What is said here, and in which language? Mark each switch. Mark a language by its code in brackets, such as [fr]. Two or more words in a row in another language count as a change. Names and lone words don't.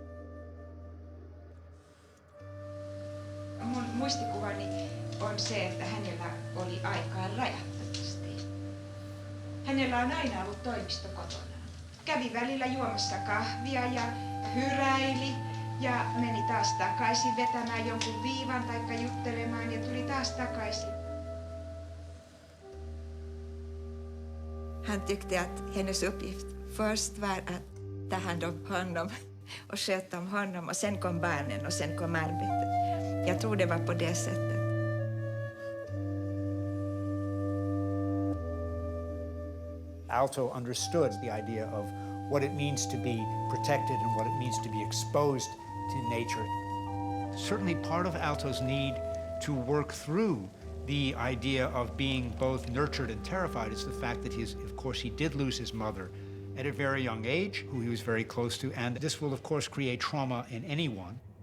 [fi] Mun muistikuvani on se, että hänellä oli aikaa rajattomasti. Hänellä on aina ollut toimisto kotonaan. Kävi välillä juomassa kahvia ja hyräili. Ja meni taas takaisin vetämään jonkun viivan taikka juttelemaan ja tuli taas takaisin. [sv] Han tyckte att hennes uppgift först var att ta hand om honom och sköta om honom och sen kom barnen och sen kom arbetet. Jag tror det var på det sättet. [en] Aalto understood the idea of what it means to be protected and what it means to be exposed to nature. Certainly part of Aalto's need to work through the idea of being both nurtured and terrified is the fact that of course, he did lose his mother at a very young age, who he was very close to, and this will, of course, create trauma in anyone.